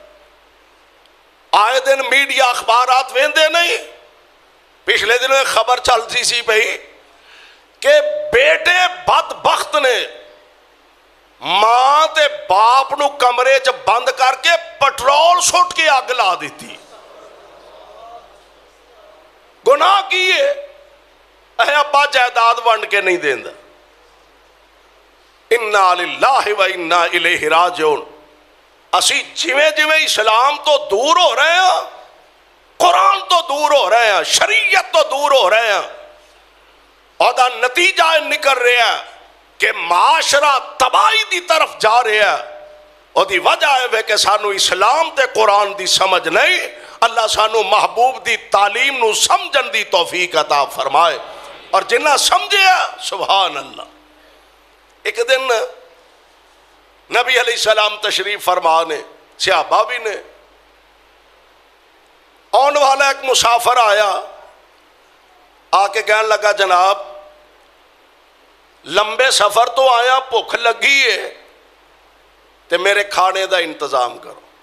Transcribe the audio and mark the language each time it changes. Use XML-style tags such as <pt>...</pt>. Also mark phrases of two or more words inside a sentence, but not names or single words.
<pa>آئے دن میڈیا اخبارات ویندے نہیں، پچھلے دنوں ایک خبر چلتی سی پئی کہ بیٹے بدبخت نے ماں تے باپ نوں کمرے چ بند کرکے پٹرول سٹ کے اگ لا دی. گناہ کی ہے? ابا جائیداد ونڈ کے نہیں دیندا.</pa> <ar>إنا لله وإنا إليه راجعون.</ar> <pa>اسی جیویں جیویں</pa> <ur>اسلام تو دور ہو رہے ہیں، قرآن تو دور ہو رہے ہیں، شریعت تو دور ہو رہے ہیں، اور نتیجہ نکل رہا ہے کہ معاشرہ تباہی کی طرف جا رہا ہے. اس کی وجہ ہے کہ سانوں اسلام تے قرآن کی سمجھ نہیں.</ur> <pa>اللہ سانوں محبوب کی تعلیم نوں سمجھن دی توفیق عطا فرمائے، اور جنہاں سمجھیا</pa> <ar>سبحان الله.</ar> <pa>ایک دن نبی علیہ السلام تشریف فرما نے، صحابہ بھی نے، آنے والا ایک مسافر آیا، آکے کہنے لگا جناب لمبے سفر تو آیا، بھکھ لگی ہے تے</pa> <ur>میرے کھانے کا انتظام کرو.</ur>